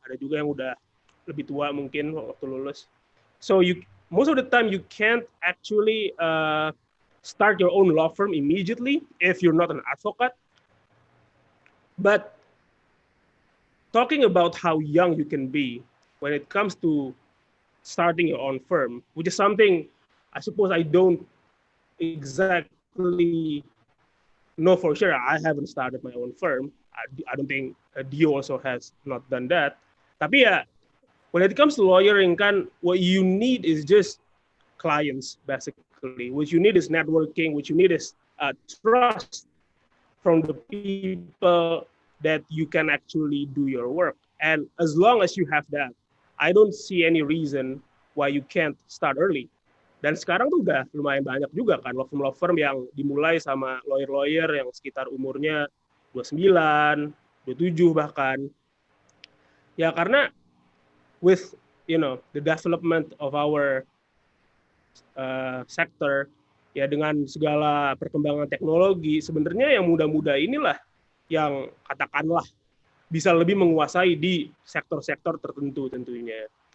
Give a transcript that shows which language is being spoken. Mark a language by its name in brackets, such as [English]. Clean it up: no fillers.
[Indonesian] Ada juga yang udah lebih tua mungkin waktu lulus. [English] So most of the time you can't actually start your own law firm immediately if you're not an advocate. But talking about how young you can be when it comes to starting your own firm, which is something I suppose I don't exactly know for sure. I haven't started my own firm. I don't think Dio also has not done that. [Indonesian] Tapi ya, [English] when it comes to lawyering kan, what you need is just clients basically. What you need is networking. What you need is trust from the people that you can actually do your work. And as long as you have that, I don't see any reason why you can't start early. [Indonesian] Dan sekarang tuh udah lumayan banyak juga kan law firm yang dimulai sama lawyer-lawyer yang sekitar umurnya 29, 27 bahkan. Ya karena [English] with the development of our sector, [Indonesian] ya dengan segala perkembangan teknologi, sebenarnya yang muda-muda inilah yang katakanlah bisa lebih menguasai di sektor-sektor tertentu tentunya.